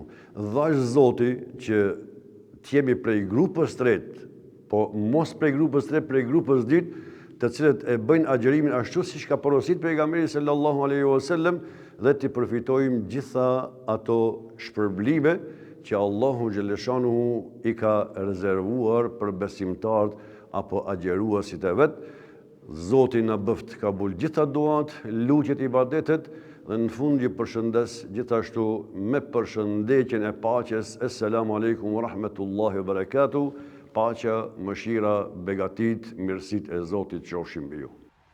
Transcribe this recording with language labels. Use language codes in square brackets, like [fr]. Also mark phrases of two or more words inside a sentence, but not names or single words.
[sq] Dhash Zoti që t'jemi prej grupës tretë, po mos prej grupës tretë, prej grupës dytë, të cilët e bëjnë agjerimin ashtu siç ka porosit pejgamberi [ar] صلى الله عليه وسلم, [sq] dhe të përfitojmë gjitha ato shpërblime që Allahu xhaleshanu i ka rezervuar për besimtarët apo agjeruesit e vet. Zoti na bëft kabul gjitha duat, lutjet, ibadetet, dhe në fund ju përshëndes gjithashtu me përshëndetjen e paqes. [ar] السلام عليكم ورحمة الله وبركاته. [sq] Paqja, mëshira, begatit, mirësit e Zotit qofshin mbi ju.